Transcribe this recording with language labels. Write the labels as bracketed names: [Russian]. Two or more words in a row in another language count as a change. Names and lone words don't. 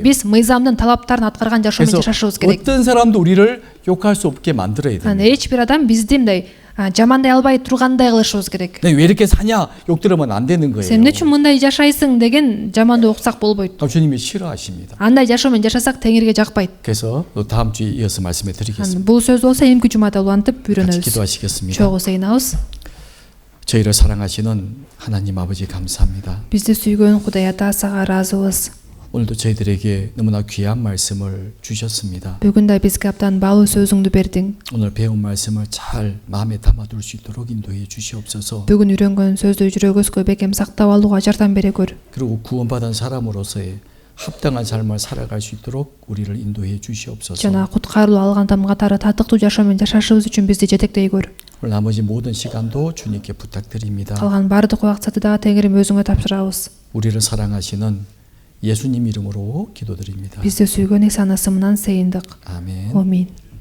[Kyrgyz] биз мыйзамдын талаптарын аткарган жашоо менен 그래서 жашашыбыз керек. [Korean] 어떤 사람도 우리를 욕할 수 없게 만들어야 돼요. [Kyrgyz] эч бир адам бизди мындай жамандай албай тургандай кылышыбыз керек. [Korean] 왜 이렇게 사냐? 욕 들으면 안 되는 거예요. [Kyrgyz] Сен эмне үчүн мындай жашайсың деген жамандуу уксак болбойт. [Korean] 주님이 싫어하십니다. [Kyrgyz] андай жашоо менен жашасак Теңирге жакпайт. [Korean] 그래서 또 다음 주에 이어서 말씀해 드리겠습니다. [Kyrgyz] бул сөз болсо эмки жумада улантып 같이 үйрөнөбүз. [Korean] 기도하시겠습니다. [Kyrgyz] чогуу сейнабыз. [Korean] 저희를 사랑하시는 하나님 아버지 감사합니다. [Kyrgyz] бизди сүйгөн Кудай Ата сага ыраазыбыз. [Korean] 오늘도 저희들에게 너무나 귀한 말씀을 주셨습니다. [Kyrgyz] бүгүн да бизге абдан баалуу сөзүңдү бердиң. [Korean] 오늘 배운 말씀을 잘 마음에 담아둘 수 있도록 인도해 주시옵소서. [Kyrgyz] бүгүн үйрөнгөн сөздү жүрөгүбүзгө бекем сактап алууга жардам бере көр. [Korean] 그리고 구원받은 사람으로서의 합당한 삶을 살아갈 수 있도록 우리를 인도해 주시옵소서. [Kyrgyz] жана куткарылуу алган адам катары татыктуу жашоо менен жашашыбыз үчүн бизди жетектей көр. [Korean] 오늘 나머지 모든 시간도 주님께 부탁드립니다. [Kyrgyz] калган баардык убакытты дагы Теңирим өзүңө тапшырабыз. [Korean] 우리를 사랑하시는 예수님 이름으로 기도드립니다. [Kyrgyz] бизди сүйгөн Ыйсанын ысымынан сыйындык. 아멘. Амин.